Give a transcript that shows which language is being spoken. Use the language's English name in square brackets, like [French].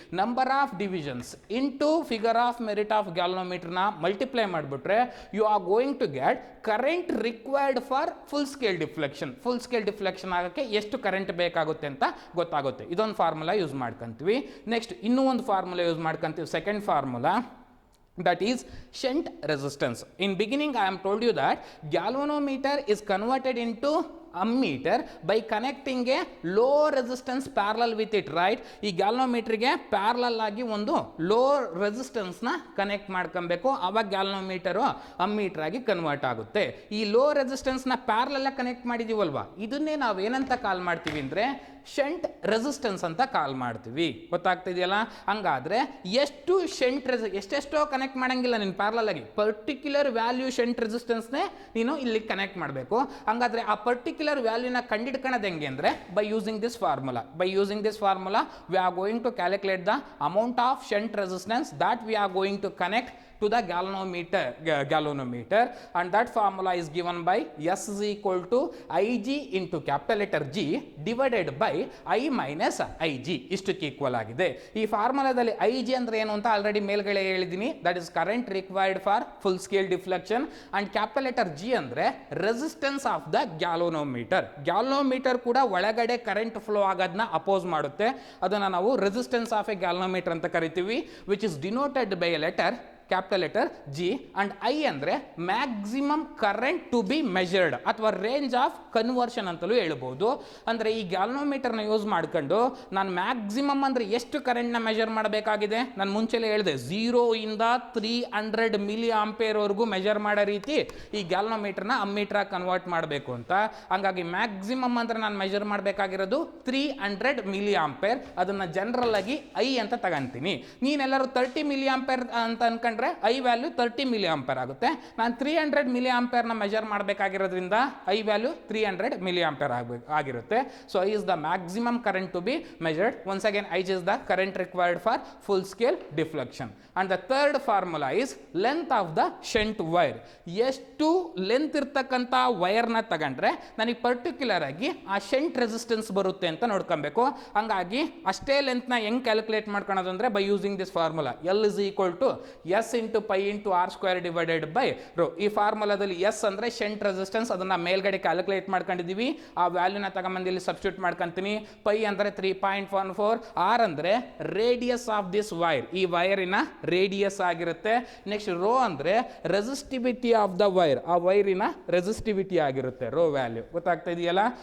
[English] Number of divisions into figure of merit of ಗ್ಯಾಲ್ವನೋಮೀಟರ್ನ multiply ಮಾಡಿಬಿಟ್ರೆ you are going to get current required for full scale deflection. [Kannada] Full scale deflection ಆಗೋಕ್ಕೆ ಎಷ್ಟು current ಬೇಕಾಗುತ್ತೆ ಅಂತ ಗೊತ್ತಾಗುತ್ತೆ. ಇದೊಂದು formula use ಮಾಡ್ಕೊಂತೀವಿ. Next ಇನ್ನೂ ಒಂದು ಫಾರ್ಮುಲಾ ಯೂಸ್ ಮಾಡ್ಕೊಂತೀವಿ, second formula, [English] that is shunt resistance. In beginning I am told you that galvanometer is converted into ammeter by connecting a low resistance parallel with it, right? [Kannada] ಈ ಗ್ಯಾಲ್ವನೋಮೀಟರ್ಗೆ parallel ಆಗಿ ಒಂದು low ರೆಸಿಸ್ಟೆನ್ಸ್ನ connect ಮಾಡ್ಕೊಬೇಕು, ಆವಾಗ ಗ್ಯಾಲ್ವನೋಮೀಟರು ammeter ಆಗಿ convert ಆಗುತ್ತೆ. ಈ low ರೆಸಿಸ್ಟೆನ್ಸ್ನ parallel connect ಮಾಡಿದೀವಲ್ವಾ, ಇದನ್ನೇ ನಾವು ಏನಂತ ಕಾಲ್ ಮಾಡ್ತೀವಿ ಅಂದರೆ ಶಂಟ್ ರೆಸಿಸ್ಟೆನ್ಸ್ ಅಂತ ಕಾಲ್ ಮಾಡ್ತೀವಿ. ಗೊತ್ತಾಗ್ತಿದೆಯಲ್ಲ? ಹಂಗಾದ್ರೆ ಎಷ್ಟು ಎಷ್ಟೆಷ್ಟೋ ಕನೆಕ್ಟ್ ಮಾಡಂಗಿಲ್ಲ ನೀನು ಪ್ಯಾರಲಲ್ ಆಗಿ, ಪರ್ಟಿಕ್ಯುಲರ್ ವ್ಯಾಲ್ಯೂ ಶಂಟ್ ರೆಸಿಸ್ಟೆನ್ಸ್ನೇ ನೀನು ಇಲ್ಲಿ ಕನೆಕ್ಟ್ ಮಾಡಬೇಕು. ಹಂಗಾದ್ರೆ ಆ ಪರ್ಟಿಕ್ಯುಲರ್ ವ್ಯಾಲ್ಯೂನ ಕಂಡಿಡ್ಕೊಳ್ಳೋದು ಹೆಂಗೆ ಅಂದರೆ [English] By using this formula. We are going to calculate the amount of shunt resistance that we are going to connect to the galvanometer, and that formula is given by S is equal to Ig into capital letter G divided by I minus Ig. [Kannada] ಇಷ್ಟಕ್ಕೆ equal ಆಗಿದೆ. ಈ ಫಾರ್ಮುಲಾದಲ್ಲಿ Ig ಅಂದ್ರೆ ಏನು ಅಂತ already ಮೇಲ್ಗಡೆ ಹೇಳಿದ್ದೀನಿ, [English] That is current required for full scale deflection. And capital letter G ಅಂದ್ರೆ resistance of the galvanometer. [Kannada] Galvanometer ಕೂಡ ಒಳಗಡೆ ಕರೆಂಟ್ ಫ್ಲೋ ಆಗೋದನ್ನ ಅಪೋಸ್ ಮಾಡುತ್ತೆ, ಅದನ್ನ ನಾವು ರೆಸಿಸ್ಟೆನ್ಸ್ ಆಫ್ ಎ ಗ್ಯಾಲ್ವನೋಮೀಟರ್ ಅಂತ ಕರಿತೀವಿ, [English] Which is denoted by a letter capital letter G. And I ಅಂದರೆ maximum current to be measured ಅಥವಾ range of conversion ಅಂತಲೂ ಹೇಳ್ಬೋದು. [Kannada] ಅಂದರೆ ಈ ಗ್ಯಾಲ್ವನೋಮೀಟರ್ನ ಯೂಸ್ ಮಾಡ್ಕೊಂಡು ನಾನು ಮ್ಯಾಕ್ಸಿಮಮ್ ಅಂದರೆ ಎಷ್ಟು ಕರೆಂಟ್ನ ಮೆಜರ್ ಮಾಡಬೇಕಾಗಿದೆ, ನಾನು ಮುಂಚೆಲೇ ಹೇಳಿದೆ 0 ಇಂದ 300 ಮಿಲಿ ಆಂಪೇರ್ವರೆಗೂ ಮೆಜರ್ ಮಾಡೋ ರೀತಿ ಈ ಗ್ಯಾಲ್ವನೋಮೀಟರ್ನ ಅಮ್ಮೀಟರ್ ಕನ್ವರ್ಟ್ ಮಾಡಬೇಕು ಅಂತ. ಹಂಗಾಗಿ ಮ್ಯಾಕ್ಸಿಮಮ್ ಅಂದರೆ ನಾನು ಮೆಜರ್ ಮಾಡಬೇಕಾಗಿರೋದು 300 ಮಿಲಿ ಆಂಪೇರ್. ಅದನ್ನು ಜನರಲ್ ಆಗಿ I ಅಂತ ತಗೊಂತೀನಿ. ನೀನೆಲ್ಲರೂ 30 ಮಿಲಿ ಆಂಪೇರ್ ಅಂತ ಅನ್ಕೊಂಡ್ರೆ I ವ್ಯಾಲ್ಯೂ 30 ಮಿಲಿ ಆಂಪೇರ್ ಆಗುತ್ತೆ. ನಾನು 300 milli ಆಂಪೇರ್ನ measure ಮಾಡಬೇಕಾಗಿರೋದ್ರಿಂದ I value 300 milli ampere ಆಗಿರುತ್ತೆ. [English] So I is the maximum current to be measured. Once again, I is the current required for full scale deflection. And the third formula is length of the shunt wire. [Kannada] ಎಷ್ಟು length ಇರ್ತಕ್ಕಂಥ ವೈರ್ನ ತಗೊಂಡ್ರೆ ನನಗೆ particular ಆಗಿ ಆ shunt resistance ಬರುತ್ತೆ ಅಂತ ನೋಡ್ಕೊಬೇಕು. ಹಂಗಾಗಿ ಅಷ್ಟೇ ಲೆಂತ್ನ ಹೆಂಗೆ ಕ್ಯಾಲ್ಕುಲೇಟ್ ಮಾಡ್ಕೊಳೋದು ಅಂದರೆ [English] By using this formula, L is equal to S into pi into R square divided by rho. [Kannada] ಈ ಫಾರ್ಮುಲಾದಲ್ಲಿ S ಅಂದರೆ ಶಂಟ್ ರೆಸಿಸ್ಟೆನ್ಸ್, ಅದನ್ನ ಮೇಲ್ಗಡೆ ಕ್ಯಾಲ್ಕುಲೇಟ್ ಮಾಡ್ಕೊಂಡಿದ್ದೀವಿ. ಆ ವ್ಯಾಲ್ಯೂನ ತಗೊಂಬಂದು ಇಲ್ಲಿ ಸಬ್ಸ್ಟಿಟ್ಯೂಟ್ ಮಾಡ್ಕೊಂತೀನಿ. ಪೈ ಅಂದರೆ 3.14, R ಅಂದರೆ [English] radius of this wire, [Kannada] ಈ ವೈರಿನ ರೇಡಿಯಸ್ ಆಗಿರುತ್ತೆ. ನೆಕ್ಸ್ಟ್ ರೋ ಅಂದರೆ [English] resistivity of the wire, [Kannada] ಆ ವೈರಿನ ರೆಸಿಸ್ಟಿವಿಟಿ ಆಗಿರುತ್ತೆ, ರೋ ವ್ಯಾಲ್ಯೂ. ಗೊತ್ತಾಗ್ತಾ ಇದೆಯಲ್ಲ?